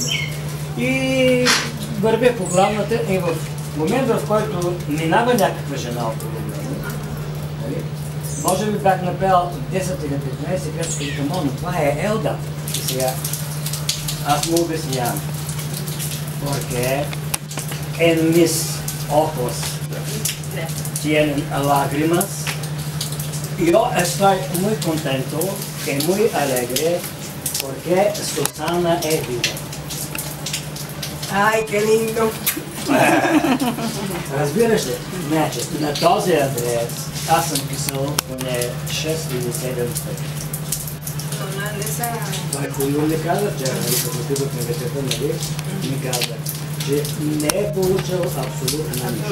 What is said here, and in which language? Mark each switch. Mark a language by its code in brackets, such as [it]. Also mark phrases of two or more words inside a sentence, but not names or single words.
[bg] И вървя по главната и в момент, в който минава някаква жена около мен, нали? Може би бях напел 10 или 15 крачки и към но това е Елда. И сега аз му обяснявам. [es] Porque en mis ojos tienen lágrimas. Yo estoy muy contento y muy alegre porque Susana es viva. Ay, qué lindo. [bg] Разбираш ли? Значи, на този адрес аз съм писал поне 6 или 7 пъти. Той хубаво ми каза вчера, като отидохме вечерта, нали? Ми каза, че не е получил абсолютно нищо.